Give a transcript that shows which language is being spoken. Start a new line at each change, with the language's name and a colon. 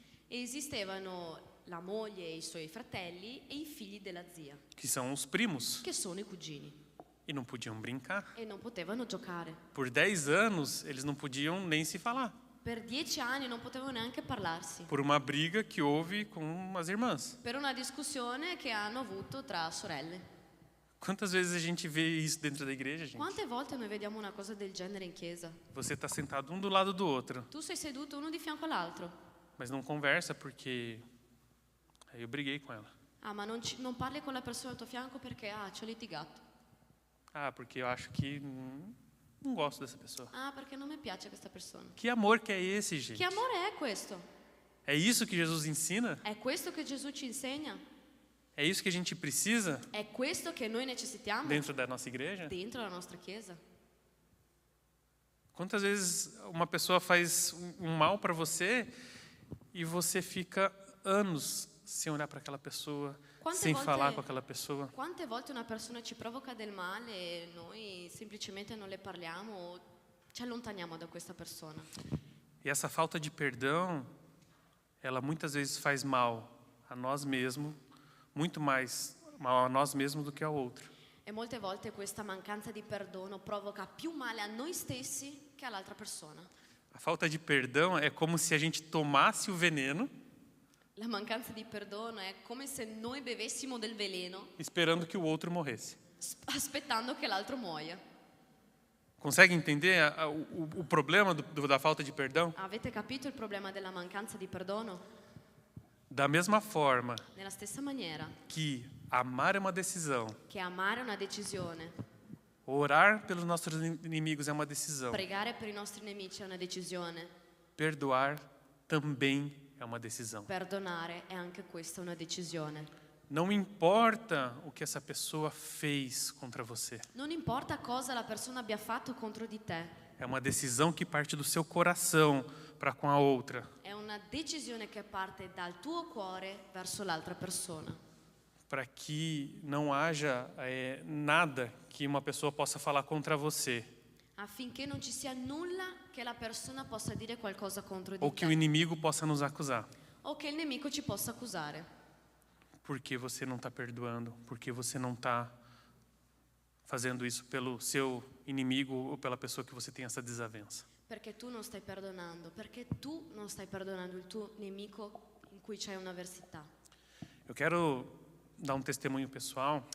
Italian: E esistevano la moglie e i suoi fratelli e i figli della zia,
Portuguese: Que são os primos.
Italian: che sono i cugini,
Portuguese: E não podiam brincar.
Italian: e non potevano giocare.
Portuguese: Por 10 anos, eles não podiam nem se falar.
Italian: Per 10 anni non potevano neanche parlarsi,
Portuguese: Por uma briga que houve com as irmãs.
Italian: per una discussione che hanno avuto tra sorelle.
Portuguese: Quantas vezes a gente vê isso dentro da igreja, gente?
Italian: Quante volte noi vediamo una cosa del genere in chiesa?
Portuguese: Você está sentado um do lado do outro,
Italian: Tu sei seduto uno di fianco all'altro.
Portuguese: mas não conversa porque aí eu briguei com ela.
Italian: Ah, ma non parli con la persona al tuo fianco perché ci ho litigato.
Portuguese: Ah, porque eu acho que não gosto dessa pessoa.
Italian: Ah, perché non mi piace questa persona.
Portuguese: Que amor que é esse, gente?
Italian: Che amore è questo?
Portuguese: É isso que Jesus ensina?
Italian: È questo che Gesù ci insegna?
Portuguese: É isso que a gente precisa
Italian: È questo che noi necessitiamo
Portuguese: dentro da nossa igreja?
Italian: dentro la nostra chiesa?
Portuguese: Quantas vezes uma pessoa faz um mal para você e você fica anos sem olhar para aquela pessoa,
Italian: Quante
Portuguese: sem
Italian: volte-
Portuguese: falar com aquela pessoa?
Italian: Quante volte una persona ci provoca del male e noi semplicemente non le parliamo o ci allontaniamo da questa persona?
Portuguese: E essa falta de perdão, ela muitas vezes faz mal a nós mesmos, muito mais mal a nós mesmos do que ao outro.
Italian: E molte volte questa mancanza di perdono provoca più male a noi stessi che all'altra persona.
Portuguese: A falta de perdão é como se a gente tomasse o veneno,
Italian: La mancanza di perdono è come se noi bevessimo del veleno
Portuguese: esperando que o outro morresse.
Italian: aspettando che l'altro muoia.
Portuguese: Consegue entender o problema da falta de perdão?
Italian: Avete capito il problema della mancanza di perdono?
Portuguese: Da mesma forma
Italian: Nella stessa maniera
Portuguese: que amar é uma decisão,
Italian: che amare è una decisione,
Portuguese: orar pelos nossos inimigos é uma decisão,
Italian: pregare per i nostri nemici è una decisione,
Portuguese: perdoar também é uma decisão.
Italian: Perdonare è anche questa una decisione.
Portuguese: Não importa o que essa pessoa fez contra você.
Italian: Non importa cosa la persona abbia fatto contro di te,
Portuguese: É uma decisão que parte do seu coração para com a outra.
Italian: è una decisione che parte dal tuo cuore verso l'altra persona,
Portuguese: Para que não haja nada que uma pessoa possa falar contra você.
Italian: affinché non ci sia nulla che la persona possa dire qualcosa contro
Portuguese: Ou
Italian: di
Portuguese: que o
Italian: te
Portuguese: inimigo possa nos acusar.
Italian: o che il nemico ci possa accusare.
Portuguese: Porque você não está perdoando. Porque você não está fazendo isso pelo seu inimigo ou pela pessoa que você tem essa desavença.
Italian: Perché tu non stai perdonando, perché tu non stai perdonando il tuo nemico in cui c'è un'avversità.
Portuguese: Eu quero dar um testemunho pessoal.